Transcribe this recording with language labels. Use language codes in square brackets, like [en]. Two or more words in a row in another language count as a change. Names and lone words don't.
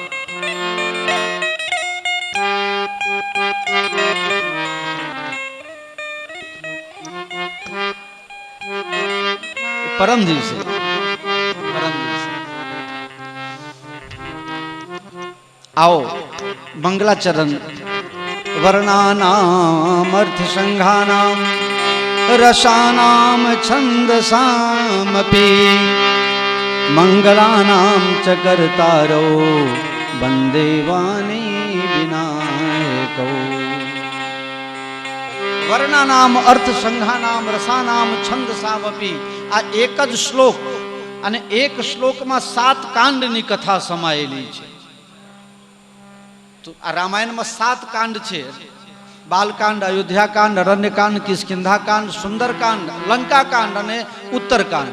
[gu] પરમ દિવસે [hi] आओ मंगलाचरण [sa] वर्णानाम अर्थ संघानाम रसानाम छंदसामपि मंगलानाम च कर्तारो वंदे वाणी विनायको. वर्णानाम अर्थ संघानाम रसानाम छंदसामपि [gu] આ એક જ શ્લોક અને એક શ્લોકમાં 7 કાંડની કથા સમાયેલી છે. તો આ રામાયણમાં 7 કાંડ છે. બાલકાંડ, અયોધ્યાકાંડ, અરણ્યકાંડ, કિષ્કિંધાકાંડ, સુંદરકાંડ, લંકાકાંડ અને ઉત્તરકાંડ.